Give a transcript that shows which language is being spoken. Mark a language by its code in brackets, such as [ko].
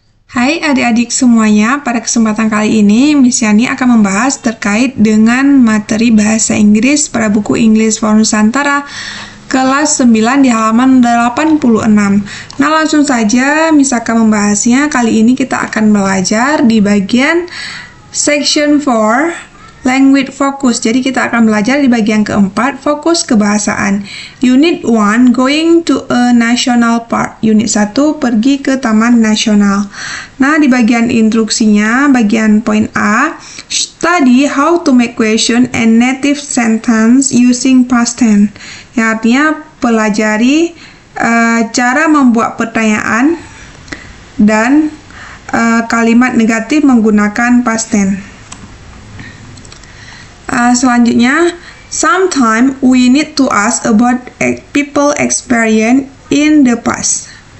[id] Hai adik-adik semuanya, pada kesempatan kali ini Miss Yani akan membahas terkait dengan materi bahasa Inggris pada buku English for Nusantara kelas 9 di halaman 86. Nah, langsung saja Miss akan membahasnya. Kali ini kita akan belajar di bagian [en] section 4 language focus. [id] Jadi kita akan belajar di bagian keempat, fokus kebahasaan. [en] Unit 1, going to a national park. [id] Unit 1, pergi ke taman nasional. Nah, di bagian instruksinya, bagian poin A, [en] study how to make question and native sentence using past tense. [id] Yang artinya, pelajari cara membuat pertanyaan dan kalimat negatif menggunakan past tense. Selanjutnya, [en] sometimes we need to ask about people experience in the past.